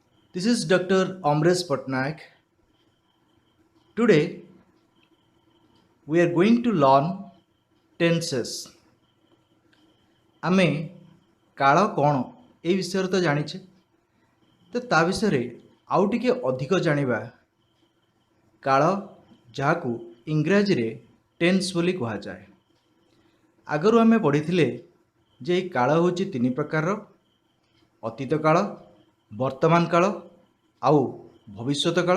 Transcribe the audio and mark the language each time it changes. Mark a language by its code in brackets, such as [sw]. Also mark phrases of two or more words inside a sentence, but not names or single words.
[en] This is Dr. Amresh Patnaik. Today we are going to learn tenses. [or] ଆମେ କାଳ କ'ଣ ଏ ବିଷୟରେ ତ ଜାଣିଛେ, ତ ତା ବିଷୟରେ ଆଉ ଟିକେ ଅଧିକ ଜାଣିବା। କାଳ ଯାହାକୁ ଇଂରାଜୀରେ ଟେନ୍ସ ବୋଲି କୁହାଯାଏ। ଆଗରୁ ଆମେ ପଢ଼ିଥିଲେ ଯେ ଏହି କାଳ ହେଉଛି ତିନି ପ୍ରକାରର: ଅତୀତ କାଳ, ବର୍ତ୍ତମାନ କାଳ ଆଉ ଭବିଷ୍ୟତ କାଳ।